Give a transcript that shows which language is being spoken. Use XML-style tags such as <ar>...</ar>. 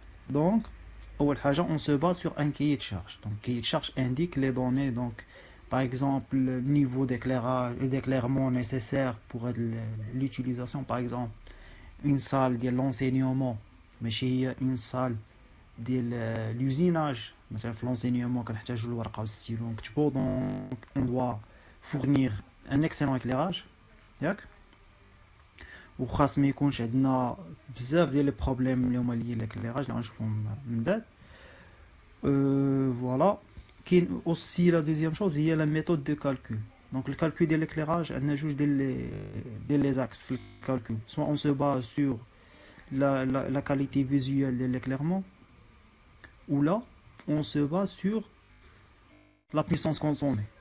<fr>Donc, on se base sur un cahier de charge. Donc, cahier de charge indique les données. Donc, par exemple, le niveau d'éclairement nécessaire pour l'utilisation, par exemple, une salle de l'enseignement, mais chez une salle de l'usinage.</fr> <ar>مثلا في l'enseignement كنحتاجو الورقة والستيلو ونكتبو</ar> <fr>donc on doit fournir un excellent éclairage</fr> <ar>ياك وخاص ما يكونش عندنا بزاف ديال لي بروبليم اللي هما لي l'éclairage اللي غنشوفهم من بعد.</ar> <fr>Voilà. Aussi la deuxième chose, il y a la méthode de calcul. Donc le calcul de l'éclairage, on ajoute des axes le calcul. Soit on se base sur la qualité visuelle de l'éclairement, ou là, on se base sur la puissance consommée.</fr>